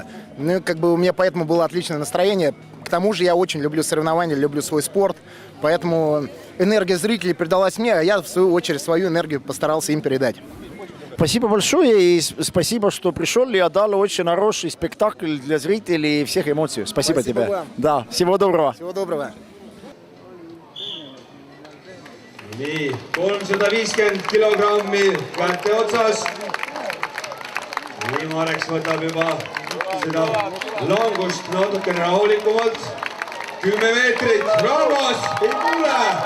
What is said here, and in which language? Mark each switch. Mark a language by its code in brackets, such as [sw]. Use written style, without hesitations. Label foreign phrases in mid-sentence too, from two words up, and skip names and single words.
[ru] Ну, как бы у меня поэтому было отличное настроение. К тому же я очень люблю соревнования, люблю свой спорт, поэтому энергия зрителей передалась мне, а я, в свою очередь, свою энергию постарался им передать. Спасибо большое и спасибо, что пришел и отдал очень хороший спектакль для зрителей и всех эмоций. Спасибо тебе. Вам. Да, всего доброго. Всего доброго. [et] Nii, 350 kilogrammi kätte otsas. Nii Mareks võtab juba seda langust natukene rahulikumalt. 10 meetrit, Ramos, ei tule.